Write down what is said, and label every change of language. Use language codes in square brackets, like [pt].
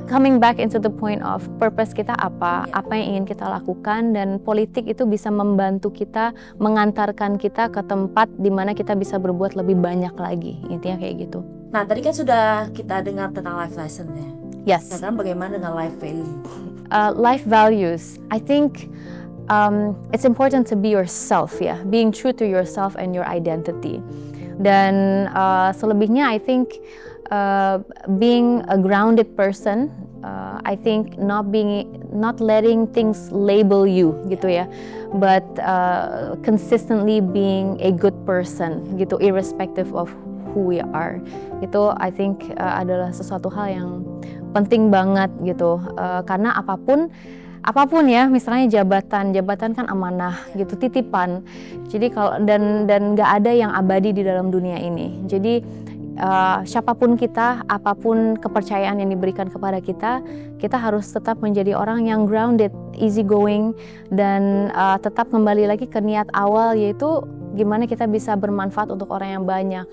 [en] Coming back into the point of purpose [id] kita apa yang ingin kita lakukan, dan politik itu bisa membantu kita, mengantarkan kita ke tempat di mana kita bisa berbuat lebih banyak lagi. Intinya kayak gitu. Nah, tadi kan sudah kita dengar tentang life lesson ya. [en] Yes. [id] Sekarang bagaimana dengan life value? [en] Life values, I think it's important to be yourself ya, being true to yourself and your identity. [id] Dan selebihnya [en] I think being a grounded person, I think not letting things label you gitu ya, but consistently being a good person gitu, irrespective of who we are. [id] Itu [en] I think [id] adalah sesuatu hal yang penting banget gitu, karena apapun ya, misalnya jabatan kan amanah gitu, titipan. Jadi kalau dan nggak ada yang abadi di dalam dunia ini. Jadi siapapun kita, apapun kepercayaan yang diberikan kepada kita, kita harus tetap menjadi orang yang grounded, easy going, dan tetap kembali lagi ke niat awal, yaitu gimana kita bisa bermanfaat untuk orang yang banyak.